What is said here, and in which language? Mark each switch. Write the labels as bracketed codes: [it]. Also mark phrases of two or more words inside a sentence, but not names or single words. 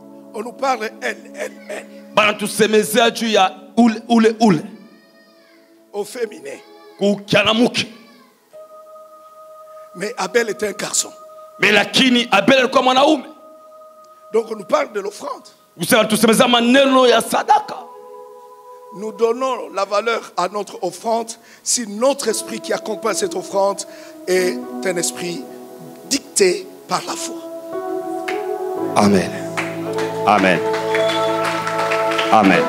[fr] On nous parle elle. [sw] banatusemezea juu ya ule [fr] Au féminin. [sw] kukianamuke. [fr] Mais Abel était un garçon. [sw] Mais lakini Abel alikuwa mwanaume. [fr] Donc on nous parle de l'offrande. [sw] Kusema tusemezea maneno ya sadaka. [fr] Nous donnons la valeur à notre offrande si notre esprit qui accompagne cette offrande est un esprit dicté par la foi. Amen. Amen. Amen.